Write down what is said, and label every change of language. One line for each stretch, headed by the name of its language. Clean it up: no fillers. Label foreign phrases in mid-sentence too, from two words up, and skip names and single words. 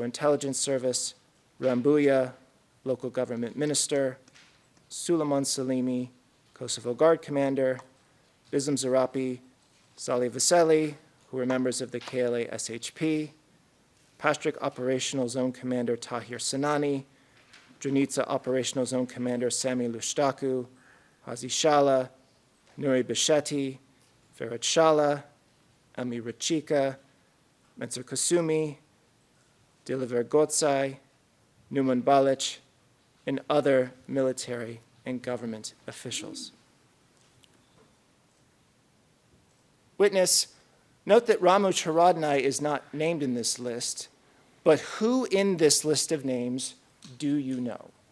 English: Intelligence Service, Rambuya, local government minister, Suleiman Salimi, Kosovo Guard Commander, Bizim Zarapi, Salih Veseli, who were members of the KLA SHP, Pastrik Operational Zone Commander Tahir Sinani, Drenica Operational Zone Commander Sami Lushtaku, Hazi Shala, Nuri Bishetti, Ferhat Shala, Ami Rachika, Mensur Kasumi, Diliver Gotsai, Numan Balic, and other military and government officials. Witness, note that Ramu Charadnai is not named in this list, but who in this list of names do you know?